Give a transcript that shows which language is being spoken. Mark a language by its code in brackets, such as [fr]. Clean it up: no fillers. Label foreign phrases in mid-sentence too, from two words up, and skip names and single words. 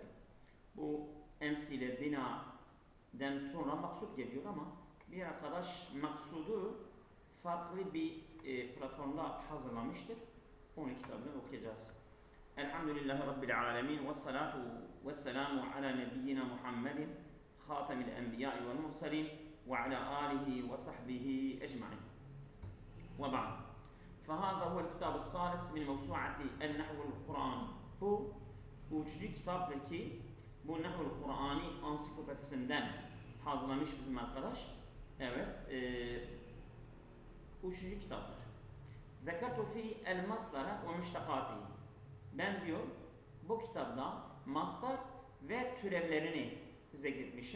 [tr] Bu emsile binaden sonra maksud geliyor ama bir arkadaş maksudu farklı bir platformda hazırlamıştır. Onun kitabını okuyacağız. [ar] الحمد لله رب العالمين والصلاة والسلام على نبينا محمد خاتم الأنبياء والمرسلين وعلى آله وصحبه أجمعين. وبعد. فهذا هو الكتاب الثالث من موسوعة النحو القرآني. [tr] Bu üçüncü kitaptır ki bu Nahvul Kur'ani ansiklopedisinden hazırlamış bizim arkadaş. Evet. Üçüncü kitaptır. [ar] ذكرت في المصدر ومشتقاته. [tr] Ben diyor bu kitapta mastar ve türevlerini zikretmişim.